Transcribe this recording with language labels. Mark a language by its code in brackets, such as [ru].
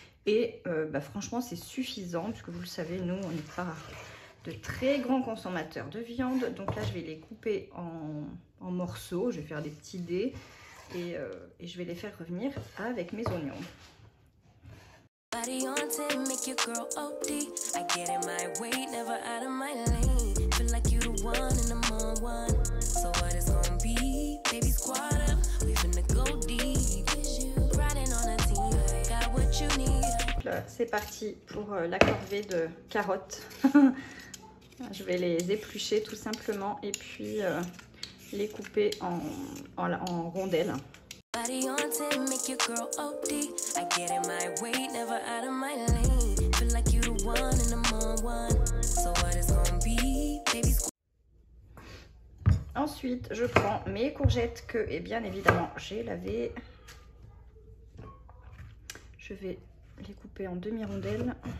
[fr] Et franchement, c'est suffisant. Puisque vous le savez, nous, on n'est pas de très grands consommateurs de viande. Donc là, je vais les couper en morceaux. Je vais faire des petits dés. Et je vais les faire revenir avec mes oignons. [en] Body on 10, make your girl OD. I get in my way, never out of my lane. Feel like you the one and I'm on one. So what it's gonna be? Baby squad up, we finna go deep. Riding on a team, got what you need. [fr] C'est parti pour la corvée de carottes. Je vais les éplucher tout simplement et puis les couper en rondelles. [en] Body on 10, make your girl OD. I get in my way, never out of my lane. Feel like you the one and I'm on one. So what it's gonna be, baby. [fr] Ensuite, je prends mes courgettes que, et bien évidemment, j'ai lavées. Je vais les couper en demi-rondelles.